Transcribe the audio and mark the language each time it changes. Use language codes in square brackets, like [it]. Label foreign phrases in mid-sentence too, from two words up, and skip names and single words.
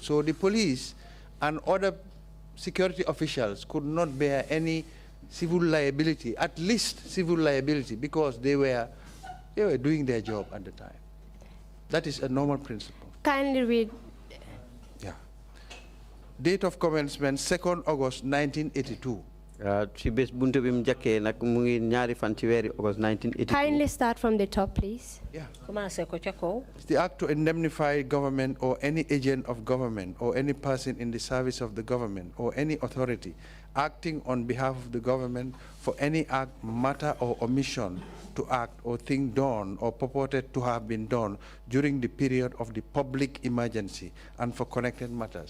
[en] So the police and other security officials could not bear any civil liability, at least civil liability, because they were doing their job at the time. That is a normal principle. Kindly read. Yeah. Date of commencement, 2nd August 1982. [wo] ci bés buntu bi mu njëkkee nag mu ngi ñaari fan ci weeri August 1982. [en] Kindly start from the top, please. Yeah. [wo] commencé ko ca kaw. [en] It's the act to indemnify government or any agent of government or any person in the service of the government or any authority acting on behalf of the government for any act, matter, or omission to act or thing done or purported to have been done during the period of the public emergency and for connected matters.